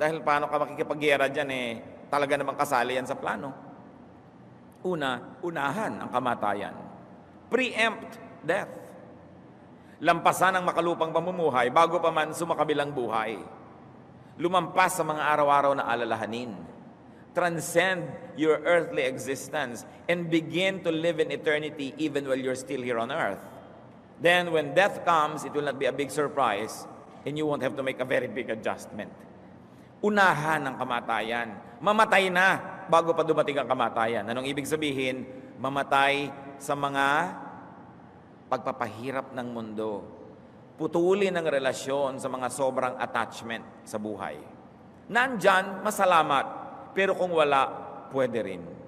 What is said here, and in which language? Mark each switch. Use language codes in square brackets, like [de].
[tl] Dahil paano ka makikipagyera dyan talaga namang kasali yan sa plano. Unahan ang kamatayan. [en] Preempt death. [tl] Lampasan ang makalupang pamumuhay bago pa man sumakabilang buhay. Lumampas sa mga araw-araw na alalahanin. [en] Transcend your earthly existence and begin to live in eternity even while you're still here on earth. Then when death comes, it will not be a big surprise and you won't have to make a very big adjustment. [tl] Unahan ang kamatayan. Mamatay na bago pa dumating ang kamatayan. Anong ibig sabihin? Mamatay sa mga pagpapahirap ng mundo. Putulin ang relasyon sa mga sobrang attachment sa buhay. Nandyan, masalamat. Pero kung wala, pwede rin.